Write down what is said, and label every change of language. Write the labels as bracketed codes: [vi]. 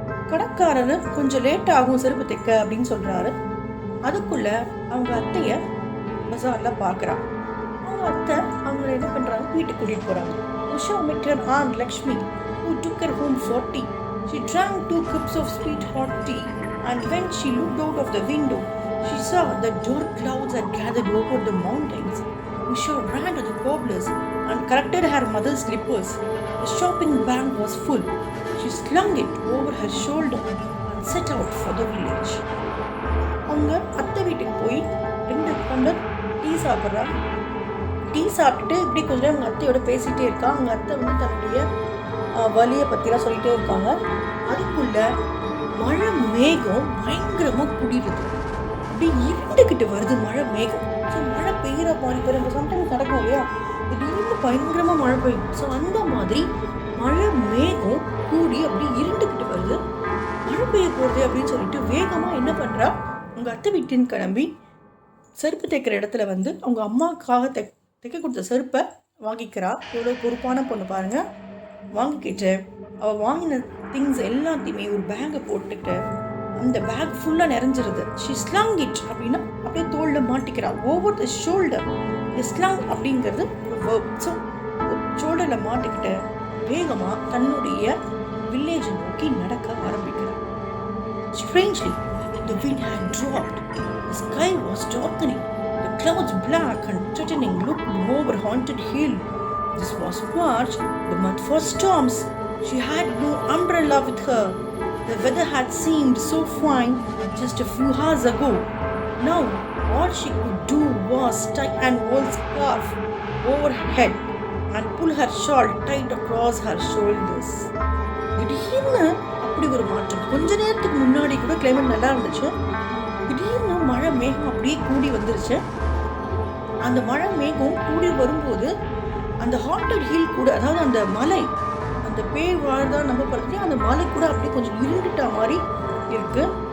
[ta] கடைக்காரர் கொஞ்சம் லேட் ஆகும் செருப்பு தைக்க அப்படின்னு சொல்கிறாரு. அதுக்குள்ளே அவங்க அத்தையை பஸாரில் பார்க்குறா. அவங்க அத்தை அவங்கள என்ன பண்ணுறாங்க, வீட்டுக்கு கூட்டிகிட்டு போகிறாங்க. [en] Usha met her aunt Lakshmi, who took her home for tea. She drank 2 cups of sweet hot tea, and when she looked out of the window, she saw that dark clouds had gathered over the mountains. Usha ran to the cobblers and corrected her mother's slippers. The shopping bag was full. She slung it over her shoulder and set out for the village. [ta] அவங்க அத்தை வீட்டுக்கு போய் 2 tumbler tea சாப்பிட்றா. Tea சாப்பிட்டுட்டு இப்படி கொஞ்சம் அவங்க அத்தையோட பேசிகிட்டே இருக்கா. அவங்க அத்தை வந்து தன்னுடைய வலியை பற்றிலாம் சொல்லிகிட்டே இருக்காங்க. அதுக்குள்ளே மழை மேகம் பயங்கரமாக குடிடுது. அப்படி இருண்டுக்கிட்டு வருது மழை மேகம். ஸோ மழை பெய்கிற மாதிரி இப்போ சம்டைம்ஸ் நடக்கும் இல்லையா, திடீர்னு பயங்கரமாக மழை பெய்யும். ஸோ அந்த மாதிரி மழை மேகம் கூடி அப்படி இருண்டுக்கிட்டு வருது, மழை பெய்ய போகிறது அப்படின்னு சொல்லிட்டு வேகமாக என்ன பண்ணுறா, அவங்க அத்தை வீட்டின் கிளம்பி செருப்பு தைக்கிற இடத்துல வந்து அவங்க அம்மாவுக்காக தைக்க கொடுத்த செருப்பை வாங்கிக்கிறா. எவ்வளோ பொறுப்பான பொண்ணு பாருங்கள். வாங்கிக்கிட்டு அவள் வாங்கின திங்ஸ் எல்லாத்தையுமே ஒரு பேக்கை போட்டுக்கிட்டு, அந்த பேக் ஃபுல்லாக நிறைஞ்சிருது. [en] she slung it [ta] அப்படின்னா அப்படியே தோளில் மாட்டிக்கிறா. [en] Over the shoulder. [ta] இந்த ஸ்லங் அப்படிங்கிறது ஒரு வேர்ப். ஸோ ஷோல்டரில் மாட்டிக்கிட்டு வேகமாக தன்னுடைய வில்லேஜை நோக்கி நடக்க ஆரம்பிக்கிறார். [en] Strangely, the wind had dropped. The sky was darkening. The clouds black and threatening looked over haunted hill. This was March, the month for storms. She had no umbrella with her. The weather had seemed so fine just a few hours ago. Now, all she could do was tie an old scarf over her head and pull her shawl tight across her shoulders. [ta] திடீர்னு அப்படி ஒரு மாற்றம். கொஞ்ச நேரத்துக்கு முன்னாடி கூட climate நல்லா இருந்துச்சு. திடீர்னு மழை மேகம் அப்படியே கூடி வந்துருச்சு. அந்த மழை மேகம் கூடி வரும்போது அந்த ஹாண்டட் ஹில் கூட, அதாவது அந்த மலை, அந்த பேய் வாழ்தான் நம்ம படுத்தி அந்த மலை கூட அப்படியே கொஞ்சம் இருண்டுட்டா மாதிரி இருக்கு.